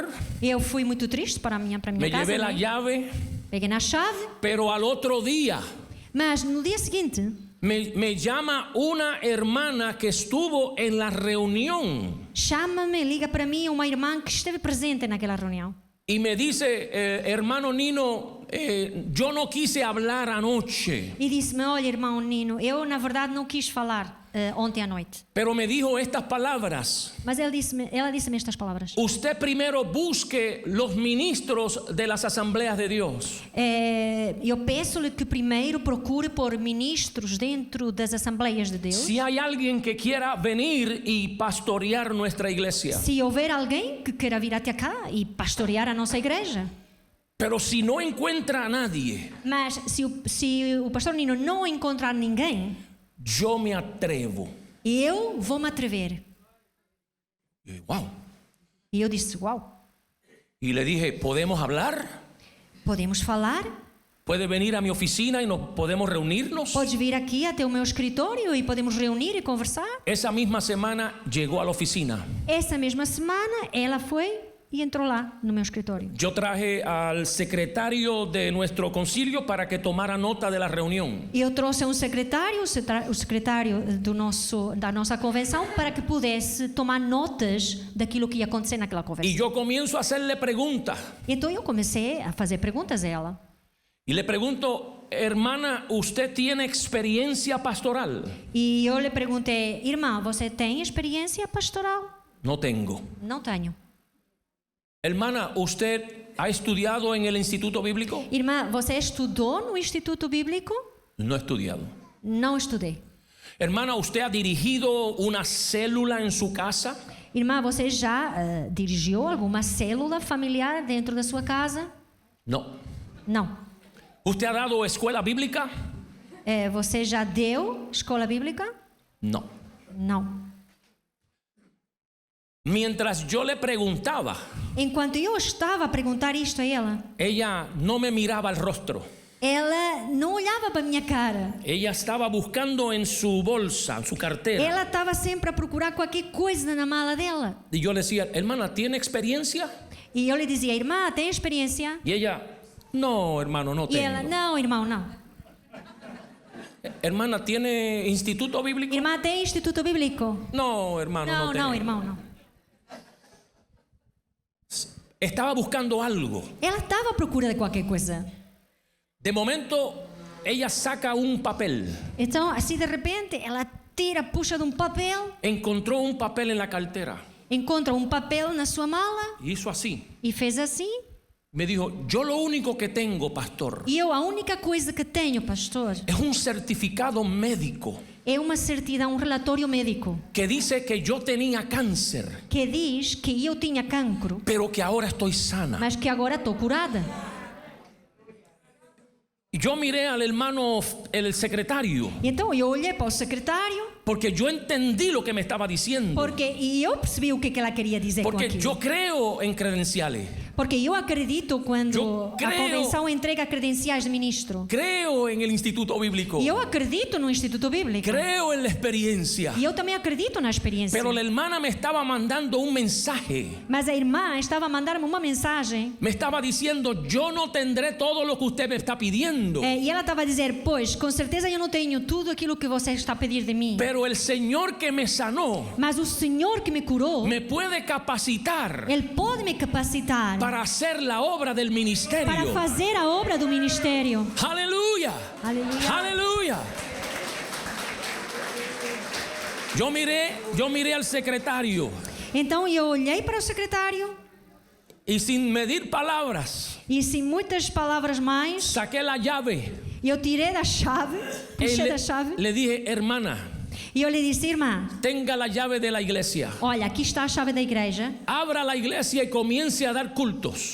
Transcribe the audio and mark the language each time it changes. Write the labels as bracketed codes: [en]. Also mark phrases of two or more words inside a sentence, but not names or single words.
[pt] Eu fui muito triste para a minha [es] me [pt] casa, [es] llevé la [pt] né? [es] llave, [pt] Peguei na chave, [es] pero al otro día [pt] mas no dia seguinte [es] me llama una hermana que estuvo en la reunión [pt] chama-me, liga para mim uma irmã que esteve presente naquela reunião. [es] y me dice: hermano Nino, yo no quise hablar anoche, [pt] E disse-me, olha irmão Nino, eu na verdade não quis falar ontem à noite. [es] pero me dijo estas palabras: [pt] Mas ela disse-me estas palavras. [es] usted primero busque los ministros de las asambleas de Dios. [pt] Eu peço-lhe que primeiro procure por ministros dentro das Assembleias de Deus. [es] Si hay alguien que quiera venir y pastorear nuestra iglesia, [pt] Se houver alguém que queira vir até cá e pastorear a nossa igreja. [es] pero si no encuentra a nadie, [pt] Mas se o pastor Nino não encontrar ninguém, [es] yo me atrevo. [pt] eu vou me atrever. [es] Y, wow. [pt] E eu disse, uau, [es] Y le dije: ¿podemos hablar? [pt] podemos falar? [es] ¿Puede venir a mi oficina y nos podemos reunirnos? [pt] Podes vir aqui até o meu escritório e podemos reunir e conversar? [es] Esa misma semana llegó a la oficina. [pt] Essa mesma semana ela foi e entrou lá no meu escritório. [es] Yo traje al secretario de nuestro concilio para que tomara nota de la reunión. [pt] E eu trouxe o secretário da nossa convenção para que pudesse tomar notas daquilo que ia acontecer naquela [es] Y [pt] convenção. [es] yo comienzo a hacerle preguntas. [pt] Então eu comecei a fazer perguntas a ela. [es] Y le pregunto, hermana, ¿usted tiene experiencia pastoral? [pt] E eu lhe perguntei: irmã, você tem experiência pastoral? [es] No tengo. [pt] Não tenho. [es] Hermana, ¿usted ha estudiado en el Instituto Bíblico? [pt] Irmã, você estudou no Instituto Bíblico? [es] No he estudiado. [pt] Não estudei. [es] Hermana, ¿usted ha dirigido una célula en su casa? [pt] Irmã, você já dirigiu alguma célula familiar dentro da sua casa? [es] No. [pt] Não. [es] ¿Usted ha dado escuela bíblica? [pt] Você já deu escola bíblica? [es] No. [pt] Não. [es] Mientras yo le preguntaba, [pt] Enquanto eu estava a perguntar isto a [es] ella no me miraba al rostro. [pt] ela não olhava para a minha cara. [es] Ella estaba buscando en su bolsa, en su cartera. [pt] Ela estava sempre a procurar qualquer coisa na mala dela. [es] Y yo le decía, hermana, ¿tiene experiencia? [pt] E eu lhe dizia: irmã, tem experiência? [es] Y ella, no, hermano, no [pt] E ela: [es] tengo. [pt] não, irmão, não. [es] Hermana, ¿tiene instituto bíblico? [pt] Irmã, tem instituto bíblico? [es] No, hermano, no [pt] Não, [es] tengo. [pt] não, irmão, não. [es] Estaba buscando algo. [pt] Ela estava à procura de qualquer coisa. [es] De momento, ella saca un papel. [pt] Então, assim de repente, ela tira, puxa de um papel, [es] Encontró un papel en la cartera. [pt] encontra um papel na sua mala [es] Y hizo así. [pt] e fez assim. [es] Me dijo, yo lo único que tengo, pastor, [pt] E eu, a única coisa que tenho, pastor, [es] es un certificado médico [pt] é uma certidão, um relatório médico [es] que dice que yo tenía cáncer, [pt] que diz que eu tinha cancro, [es] pero que ahora estoy sana. [pt] mas que agora estou curada. [es] Y yo miré al hermano, el secretario, [pt] Então eu olhei para o secretário, [es] porque yo entendí lo que me estaba diciendo. [pt] e eu percebi o que ela queria dizer com [es] Porque [pt] aquilo. [es] yo creo en credenciales. [pt] Porque eu acredito quando Eu a creio- convenção entrega credenciais de ministro. [es] Creo en el instituto bíblico. [pt] E eu acredito no Instituto Bíblico. [es] Creo en la experiencia. [pt] E eu também acredito na experiência. [es] Pero la hermana me estaba mandando un mensaje. [pt] Mas a irmã estava a mandar-me uma mensagem. [es] Me estaba diciendo, yo no tendré todo lo que usted me está pidiendo. [pt] E ela estava a dizer: pois, com certeza eu não tenho tudo aquilo que você está a pedir de mim. [es] Pero el Señor que me sanó [pt] Mas o Senhor que me curou, [es] me puede capacitar [pt] Ele pode me capacitar [es] para hacer la obra del [pt] para [es] ministerio. [pt] fazer a obra do ministério. [es] Aleluya. Aleluya. Aleluya. Yo miré al secretario [pt] Então eu olhei para o secretário [es] y sin medir palabras, [pt] e, sem muitas palavras mais, [es] saqué la llave. [pt] eu tirei da chave, [es] Y [pt] puxei da chave [es] le dije, hermana, [pt] e eu lhe disse: irmã, [es] tenga la llave de la iglesia. [pt] olha, aqui está a chave da igreja. [es] Abra la iglesia y comience a dar cultos.